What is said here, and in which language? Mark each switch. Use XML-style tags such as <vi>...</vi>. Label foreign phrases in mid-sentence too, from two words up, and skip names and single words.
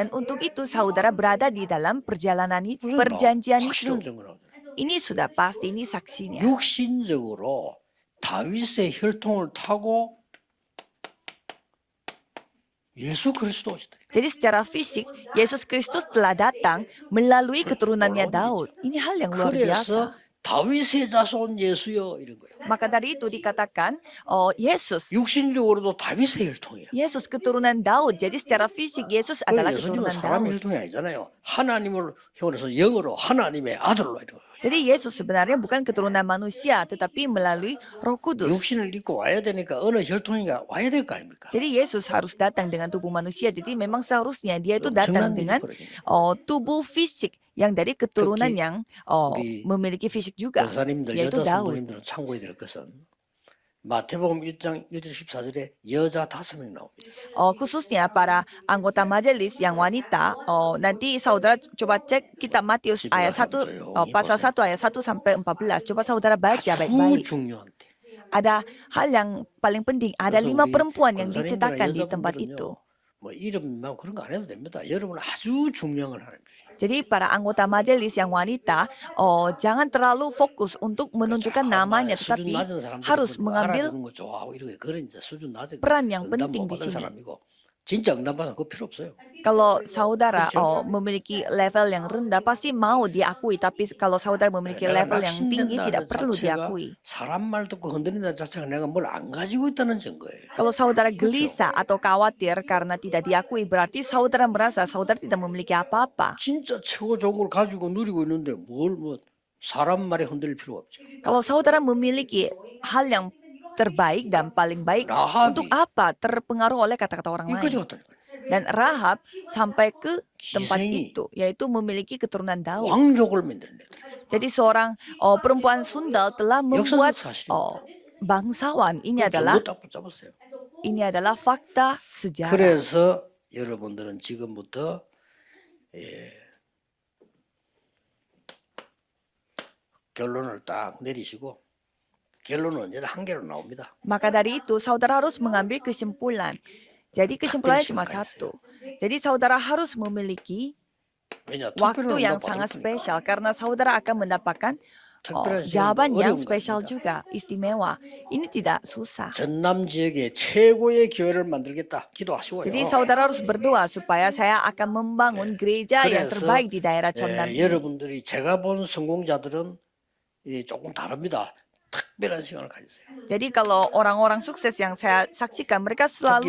<id>Dan untuk itu saudara berada di dalam perjalanan</id> <ko>무슨</ko> <id>perjanjian itu.</id> <ko>확실한 증거라고.</ko> <id>Ini sudah pasti, ini saksinya.</id> <ko>육신적으로 다윗의 혈통을 타고 예수 그리스도 오시다.</ko> <id>Jadi secara fisik, Yesus Kristus telah datang melalui keturunannya Daud. Ini hal yang luar</id> <ko>그래서</ko> <id>biasa.</id> <ko>다윗의 자손 예수여 이런 거예요.</ko> <id>Maka dari itu dikatakan, Yesus</id> <ko>육신적으로도 다윗의 혈통이에요.</ko> <id>Yesus keturunan Daud. Jadi secara fisik Yesus adalah</id> <ko>예수님은</ko> <id>keturunan</id> <ko>사람</ko> <id>Daud.</id> <ko>혈통이 아니잖아요. 하나님을 형으로서 영으로 하나님의 아들로 이런 거예요.</ko> <id>Jadi Yesus sebenarnya bukan keturunan manusia, tetapi melalui Roh Kudus.</id> <ko>육신을 입고 와야 되니까 어느 혈통인가 와야 될 거 아닙니까?</ko> <id>Jadi Yesus harus datang dengan tubuh manusia. Jadi memang seharusnya dia itu datang</id> <ko>엄청난 일이</ko> <id>dengan</id> <ko>벌어지네요.</ko> <id>tubuh fisik yang dari keturunan</id> <ko>특히</ko> <id>yang</id> <ko>우리</ko> <id>memiliki fisik juga,</id> <ko>여사님들</ko> <id>yaitu</id> <ko>여자</ko> <id>Daud.</id> <ko>성도님들은 참고해야 될 것은 마태복음 1장 1절 14절에 여자 5명 나옵니다.</ko> <id>Khususnya para anggota majelis yang wanita, nanti saudara coba cek kitab Matius ayat 1, pasal 1 ayat 1 sampai 14. Coba saudara baca</id> <ko>아주</ko> <id>baik-baik.</id> <ko>중요한 때.</ko> <id>Ada hal yang paling penting, ada</id> <ko>그래서 5 우리</ko> <id>perempuan yang</id> <ko>권사님들이나</ko> <id>dicetakkan di tempat</id> <ko>여자분들은요,</ko> <id>itu.</id> <ko>뭐 이름만 그런 거 안 해도 됩니다. 여러분 아주 중요한 걸 하는 거예요.</ko> <id>Jadi para anggota majelis yang wanita, jangan terlalu fokus untuk menunjukkan namanya,</id> <ko>수준</ko> <id>tetapi</id> <ko>낮은 사람들은</ko> <id>harus</id> <ko>뭐</ko> <id>mengambil</id> <ko>알아듣는 거 좋아하고 이런 거 그런 이제 수준 낮은</ko> <id>peran yang</id> <ko>응답</ko> <id>penting</id> <ko>못</ko> <id>di</id> <ko>받은</ko> <id>sini.</id> <ko>사람이고 진짜 응답받아 그거 필요 없어요.</ko> <id>Kalau saudara</id> <ko>그렇죠?</ko> <id>memiliki level yang rendah pasti mau diakui, tapi kalau saudara memiliki</id> <ko>내가</ko> <id>level yang tinggi</id> <ko>낙심된다는</ko> <id>tidak perlu</id> <ko>자체가</ko> <id>diakui.</id> <ko>사람 말 듣고 흔들린다는 자체가 내가 뭘 안 가지고 있다는 증거예요.</ko> <id>Kalau saudara</id> <ko>그렇죠?</ko> <id>gelisah atau khawatir karena tidak diakui, berarti saudara merasa saudara tidak memiliki apa-apa.</id> <ko>진짜 최고 좋은 걸 가지고 누리고 있는데 뭘 뭐 사람 말에 흔들릴 필요가 없죠.</ko> <id>Kalau saudara memiliki hal yang terbaik dan paling baik, untuk</id> <ko>라합이</ko> <id>apa terpengaruh oleh kata-kata orang</id> <ko>이거</ko> <id>lain?</id> <ko>가져갔다니까요.</ko> <id>Dan Rahab sampai ke tempat</id> <ko>기생이</ko> <id>itu, yaitu memiliki keturunan Daud.</id> <ko>왕족을 만들어냈다.</ko> <id>Jadi seorang perempuan sundal telah membuat</id> <ko>역사적 사실입니다.</ko> <id>bangsawan. Ini</id> <ko>정보 딱 붙잡았어요.</ko> <id>adalah fakta sejarah.</id> <ko>그래서 여러분들은 지금부터 결론을 딱 내리시고 결론은 언제나 한 개로 나옵니다.</ko> <id>Maka dari itu saudara harus mengambil kesimpulan. Jadi kesimpulannya cuma</id> <ko>시간까지</ko> <id>satu. Jadi saudara harus memiliki</id> <ko>왜냐?</ko> <id>waktu</id> <ko>특별한</ko> <id>yang</id> <ko>응답</ko> <id>sangat</id> <ko>받을 거니까.</ko> <id>spesial karena saudara akan mendapatkan</id> <ko>특별한 시간도</ko> <id>jawaban yang</id> <ko>어려운</ko> <id>spesial</id> <ko>겁니다.</ko> <id>juga, istimewa. Ini tidak susah.</id> <ko>전남 지역의 최고의 교회를 만들겠다. 기도하시고요.</ko> <id>Jadi saudara harus berdoa supaya saya akan membangun gereja yang</id> <ko>그래서,</ko> <id>terbaik di daerah Cheonnam ini.</id> <ko>여러분들이 제가 본 성공자들은 조금 다릅니다. 특별한 시간을 가지세요.</ko> <id>Jadi kalau orang-orang sukses yang saya saksikan, mereka selalu</id>